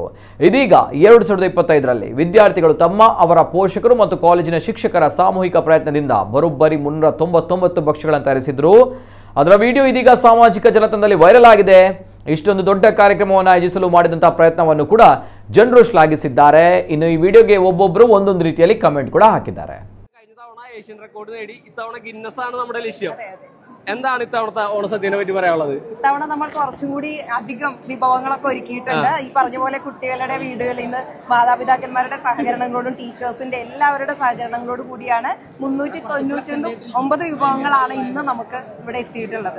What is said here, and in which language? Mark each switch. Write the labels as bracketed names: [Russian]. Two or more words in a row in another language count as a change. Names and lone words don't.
[Kannada] ಇದೀಗ 2025ರಲ್ಲಿ ವಿದ್ಯಾರ್ಥಿಗಳು ಅವರ ಪೋಷಕರು ಮತ್ತು ಕಾಲೇಜಿನ ಶಿಕ್ಷಕರ ಸಾಮೂಹಿಕ ಪ್ರಯತ್ನದಿಂದ ಬರೋಬ್ಬರಿ 399 ಭಕ್ಷ್ಯಗಳನ್ನು ತಯಾರಿಸಿದ್ರು. ಅದರ ವಿಡಿಯೋ ಇದೀಗ ಸಾಮಾಜಿಕ ಜಾಲತಾಣದಲ್ಲಿ ವೈರಲ್ ಆಗಿದೆ. ಇಷ್ಟೊಂದು ದೊಡ್ಡ ಕಾರ್ಯಕ್ರಮವನ್ನು ಆಯೋಜಿಸಲು ಮಾಡಿದಂತಹ ಪ್ರಯತ್ನವನ್ನು ಕೂಡ ಜನರು ಶ್ಲಾಘಿಸಿದ್ದಾರೆ. ಇನ್ನು ಈ ವಿಡಿಯೋಗೆ ಒಬ್ಬೊಬ್ಬರು ಒಂದೊಂದು ರೀತಿಯಲ್ಲಿ ಕಮೆಂಟ್ ಕೂಡ ಹಾಕಿದ್ದಾರೆ. [English] Asian record [Malayalam] നേടി ഇത്തവണ ഗിന്നസ് ആണ് നമ്മുടെ ലക്ഷ്യം. എന്താണ് ഇത്തവണത്തെ ഓണസദ്യനെ പറ്റി പറയാനുള്ളത്? ഇത്തവണ നമ്മൾ കുറച്ചും കൂടി അധികം വിഭവങ്ങളൊക്കെ ഒരുക്കിയിട്ടുണ്ട്. ഈ പറഞ്ഞ പോലെ കുട്ടികളുടെ വീടുകളിൽ നിന്ന് മാതാപിതാക്കന്മാരുടെ സഹകരണങ്ങളോടും ടീച്ചേഴ്സിന്റെ എല്ലാവരുടെ സഹകരണങ്ങളോടും കൂടിയാണ് 399 വിഭവങ്ങളാണ് ഇന്ന് നമുക്ക് ഇവിടെ എത്തിയിട്ടുള്ളത്.